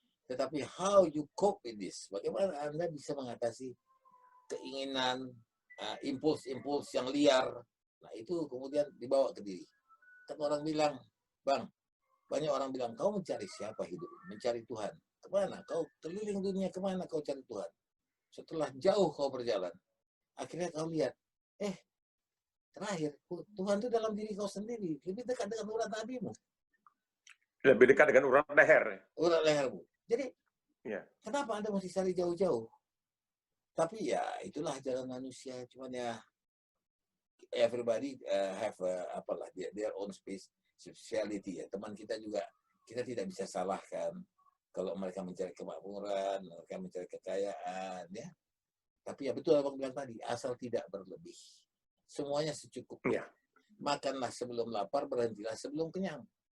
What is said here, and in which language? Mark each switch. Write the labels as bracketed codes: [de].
[id] Tetapi [en] how you cope with this? [id] Bagaimana Anda bisa mengatasi keinginan, impuls-impuls yang liar, nah itu kemudian dibawa ke diri. Kan orang bilang, Bang, banyak orang bilang, kau mencari siapa hidup? Mencari Tuhan. Kemana? Kau keliling dunia, kemana kau cari Tuhan? Setelah jauh kau berjalan, akhirnya kau lihat, terakhir, Tuhan itu dalam diri kau sendiri, lebih dekat dengan urat nadimu. Lebih dekat dengan urat leher. Urat lehermu. Jadi, kenapa Anda mesti cari jauh-jauh? Tapi ya itulah jalan manusia, cuman ya [en] everybody have [id] apalah [en] their own speciality ya. [id] Teman kita juga, kita tidak bisa salahkan kalau mereka mencari kemakmuran, mereka mencari kekayaan, ya. Tapi ya betul abang bilang tadi, asal tidak berlebih. Semuanya secukupnya. Makanlah sebelum lapar, berhentilah sebelum kenyang.